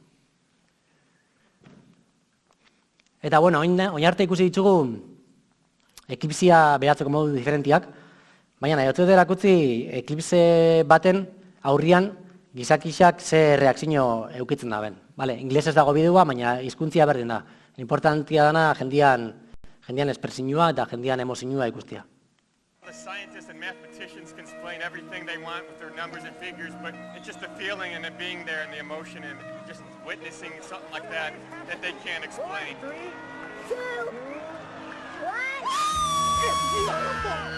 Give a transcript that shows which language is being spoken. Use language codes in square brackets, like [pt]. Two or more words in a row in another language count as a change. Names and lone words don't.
[eu] Eta oin arte ikusi ditugu eklipsia behatzeko modu diferentiak, baina nahi dut erakutzi eklipse baten aurrian gizakixak ze reakzio eukitzen da ben. Inglesez dago bidua, baina hizkuntzia berdin da. Importantia dana jendian espresinua eta jendian emozioa ikustia. [en] The scientists and mathematicians can explain everything they want with their numbers and figures, but it's just a feeling and it being there and the emotion and just witnessing something like that they can't explain. 3, 2, 1. It's beautiful.